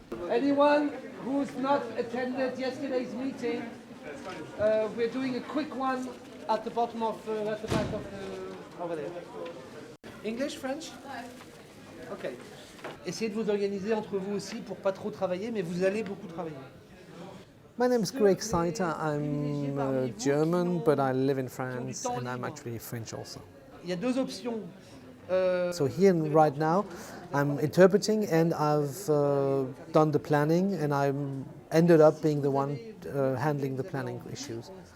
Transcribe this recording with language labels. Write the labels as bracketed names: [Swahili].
[English] Anyone who's not attended yesterday's meeting, we're doing a quick one at the bottom of, at the back of the, over there. English, French? Ok. [French] Essayez de vous organiser entre vous aussi pour pas trop travailler, mais vous allez beaucoup travailler. [English] My name is Greg Seiter. I'm German, but I live in France, and I'm actually French also. [French] Il y a deux options. [English] So here right now, I'm interpreting, and I've done the planning, and I ended up being the one handling the planning issues.